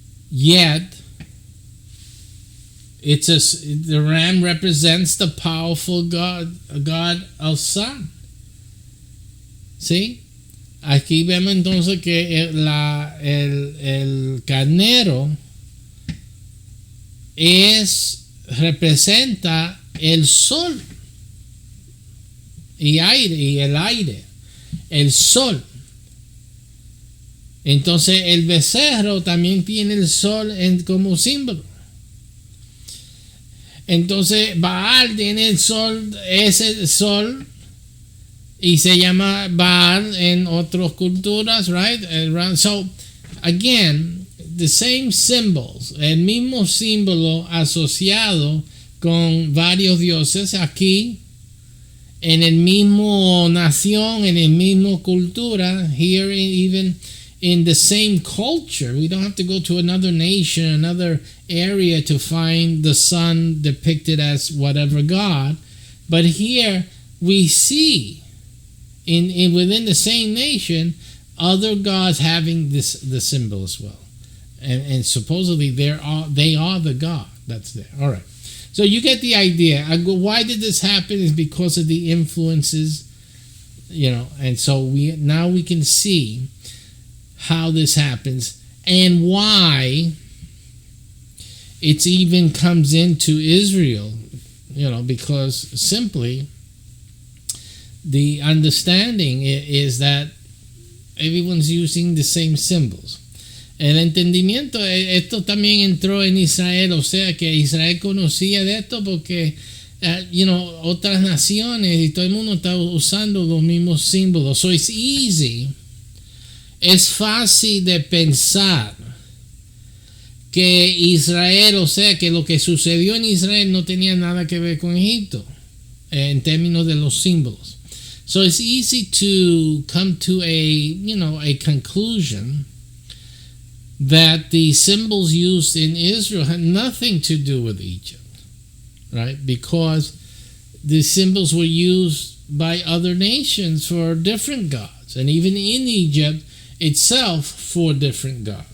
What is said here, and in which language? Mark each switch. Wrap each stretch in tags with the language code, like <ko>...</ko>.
<en>Yet, the ram represents the powerful God of sun.</en> <es>¿Sí? Aquí vemos entonces que el carnero es representa el sol y el aire, el sol. Entonces el becerro también tiene el sol como símbolo. Entonces Baal tiene el sol, ese sol, y se llama Baal en otras culturas,</es> <en>right? So again, the same symbols,</en> <es>el mismo símbolo asociado con varios dioses aquí, en el mismo nación, en el mismo cultura,</es> <en>here even in the same culture. We don't have to go to another nation, another area to find the sun depicted as whatever god. But here we see in within the same nation other gods having the symbol as well. And supposedly they are the god that's there. All right. So you get the idea. Why did this happen? Is because of the influences, and so we can see how this happens and why it even comes into Israel, because simply the understanding is that everyone's using the same symbols.</en> <es>El entendimiento, esto también entró en Israel, o sea que Israel conocía de esto porque, otras naciones y todo el mundo está usando los mismos símbolos.</es> <en>So it's easy.</en> <es>Es fácil de pensar que Israel, o sea que lo que sucedió en Israel no tenía nada que ver con Egipto en términos de los símbolos.</es> <en>So it's easy to come to a conclusion that the symbols used in Israel had nothing to do with Egypt, right? Because the symbols were used by other nations for different gods, and even in Egypt itself for different gods.</en>